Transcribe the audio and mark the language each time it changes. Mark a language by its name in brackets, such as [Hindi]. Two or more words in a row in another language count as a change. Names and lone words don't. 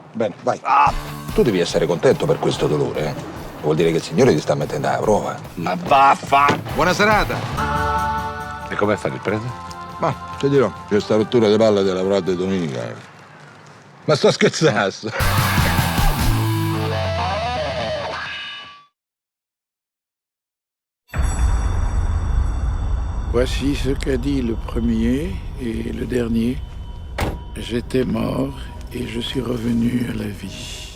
[Italian] Bene, vai. Tu devi essere contento per questo dolore, eh? Vuol dire che il Signore ti sta mettendo alla prova. Ma vaffa! Buona serata! E com'è fare il prete? Ma, ti dirò, c'è sta rottura di palle della lavorare domenica. Ma sto scherzando! [French] Voici ce qu'a dit le premier et le dernier. J'étais mort et je suis revenu à la vie.